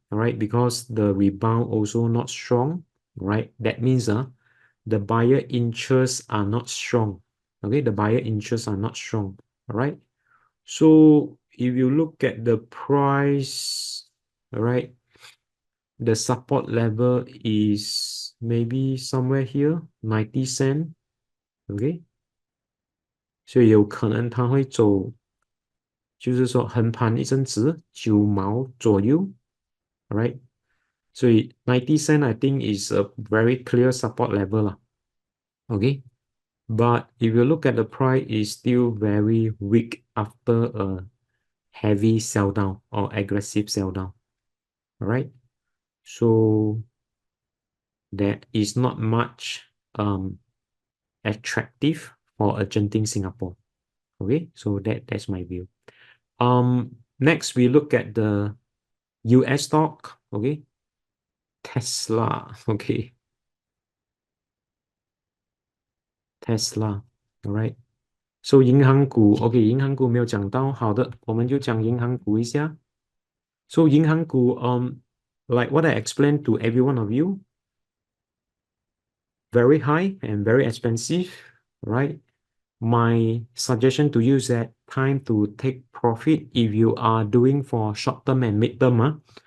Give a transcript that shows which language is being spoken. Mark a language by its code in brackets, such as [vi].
[en] All right, because the rebound also not strong. Right, that means the buyer interests are not strong. Okay, the buyer interests are not strong. All right, so if you look at the price, all right, the support level is maybe somewhere here, 90 cent. [zh] Okay, 所以有可能它会走，就是说横盘一阵子9毛左右。 [en] All right, 所以90 cent I think is a very clear support level 啦。 Okay, but if you look at the price, it's still very weak after a heavy sell down or aggressive sell down. All right, so there is not much attractive for a Genting Singapore. Okay, so that's my view. Next we look at the US stock. Okay, Tesla. Okay, Tesla. Alright. [zh] So 银行股 OK 银行股没有讲到，好的，我们就讲银行股一下。 [en] So 银行股 like what I explained to every one of you, very high and very expensive, right? My suggestion to you is that time to take profit if you are doing for short term and mid term.